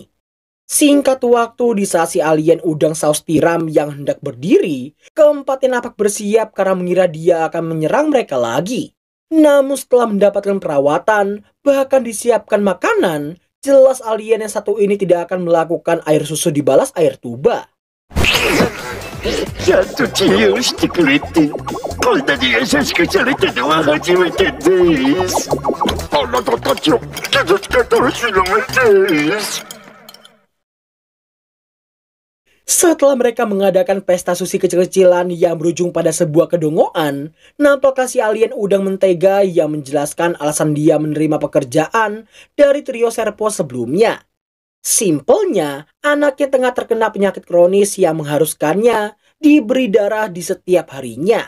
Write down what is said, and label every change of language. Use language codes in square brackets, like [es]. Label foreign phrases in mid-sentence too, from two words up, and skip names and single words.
[id] Singkat waktu di saat si alien udang saus tiram yang hendak berdiri, keempatnya nampak bersiap karena mengira dia akan menyerang mereka lagi. Namun setelah mendapatkan perawatan, bahkan disiapkan makanan, jelas alien yang satu ini tidak akan melakukan air susu dibalas air tuba. [ja] ちゃんと治療してくれて、こんなに優しくされたのは初めてです。あなたたちを傷つけたりしないです。 [id] Setelah mereka mengadakan pesta sushi kecil-kecilan yang berujung pada sebuah kedongoan, nampaknya si alien udang mentega yang menjelaskan alasan dia menerima pekerjaan dari trio Serpo sebelumnya. Simpelnya, anaknya tengah terkena penyakit kronis yang mengharuskannya diberi darah di setiap harinya.